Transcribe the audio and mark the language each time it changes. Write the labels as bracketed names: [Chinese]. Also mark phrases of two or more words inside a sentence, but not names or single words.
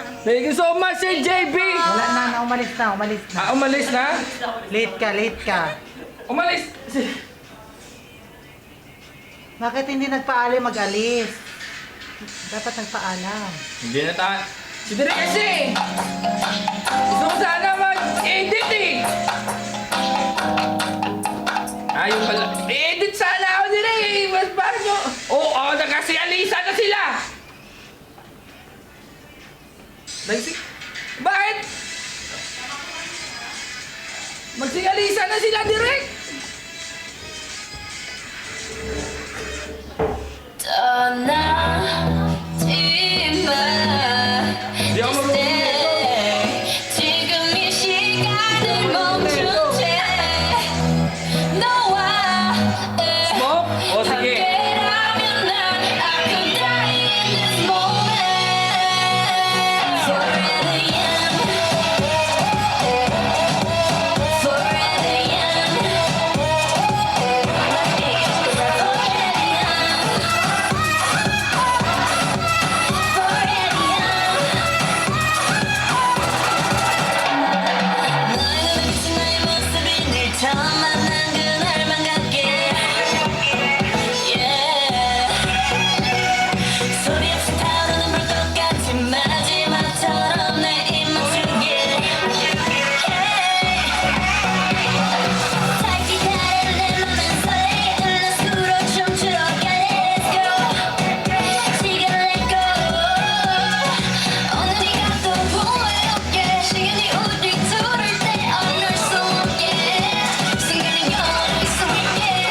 [English] Thank you so much, Sir JB! [Filipino] Wala na, umalis na, umalis na. Umalis na? Late ka, late ka. Umalis! Bakit hindi nagpaalam mag-alis? Dapat nagpaalam. Hindi na tayo. Si Direk kasi! Gusto ko sana mag-edit eh! Ayun pala. I-edit sana ako Direk eh! Mas paano nyo? Oo, nagkasialisa na sila! Bakit? Magsialisa na sila Direk! [Korean] 떠나지 마. [Filipino] Di ako marunong. [Korean] 지금 이 시간을 멈춘 채 너와 [Filipino] Smoke? O sige. [Korean] 함께라면 난 [English] I could die in this moment. Forever young. Forever young. [Korean] 처음 만난 그날만 같게 yeah. 소리 없이 타오르는 불꽃 같은 마지막처럼 내 입 맞추게 다시 다른 내 맘은 설레게 흘러수로 춤추러 가 [English] Let's go [Korean] 지금 [English] let go [Korean] 언니가 또 후회롭게 시간이 우리 둘을 떼어낼 수 없게 시간이 영원히 숨게